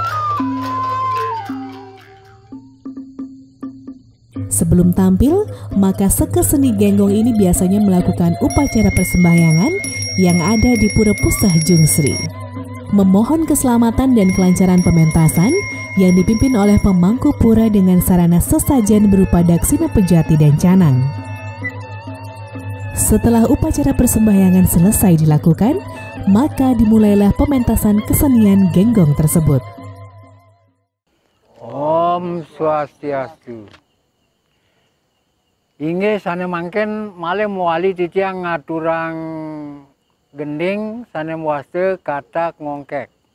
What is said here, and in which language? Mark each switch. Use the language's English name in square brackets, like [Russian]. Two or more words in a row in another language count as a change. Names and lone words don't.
[Indonesian] Sebelum tampil, maka Seke Seni Genggong ini biasanya melakukan upacara persembahyangan yang ada di Pura Pusah Jungsri. Memohon keselamatan dan kelancaran pementasan yang dipimpin oleh pemangku pura dengan sarana sesajen berupa daksina pejati dan canang. Setelah upacara persembahyangan selesai dilakukan, maka dimulailah pementasan kesenian genggong tersebut. [Balinese] Om Swastiastu. Inggih sane mangken malih muali titiang ngaturang gending sane muaste Kata Ngongkek.